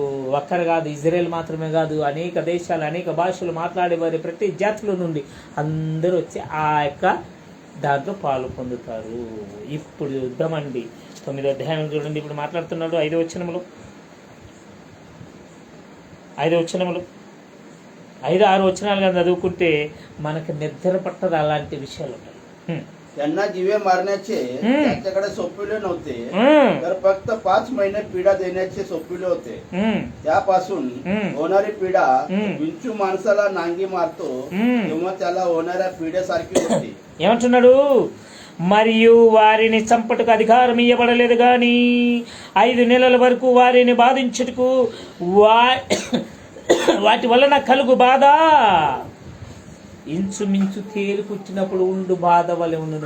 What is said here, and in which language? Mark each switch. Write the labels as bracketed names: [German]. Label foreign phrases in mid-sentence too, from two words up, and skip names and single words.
[Telugu] ఒక్కరు కాదు, ఇజ్రాయెల్ మాత్రమే కాదు, అనేక దేశాలు అనేక భాషలు మాట్లాడేవారి ప్రతి జాతుల నుండి అందరూ వచ్చి ఆ యొక్క దాంట్లో పాలు పొందుతారు. ఇప్పుడు యుద్ధమండి. 9వ అధ్యాయం చూడండి. ఇప్పుడు మాట్లాడుతున్నాడు 5వ వచనములు, 5వ వచనములు 5, 6 వచనాలు కానీ చదువుకుంటే మనకు నిద్ర పట్టదు అలాంటి విషయాలు ఉంటాయి. [Marathi] त्यांना जीवे मारण्याचे त्यांच्याकडे सोपविले नव्हते, तर फक्त 5 महिने पीडा देण्याचे सोपविले होते. त्यापासून होणारी पीडा विंचू माणसाला नांगी मारतो तेव्हा त्याला होणाऱ्या पीडेसारखी होती. [Telugu] ఏమంటున్నాడు? మరియు వారిని చంపటకు అధికారం ఇవ్వబడలేదు గాని 5 నెలల వరకు వారిని బాధించుటకు వాటి వలన కలుగు బాధ ఇంచుమించు తేలు కుట్టినప్పుడు ఉండు బాధ వల్ల ఉండు.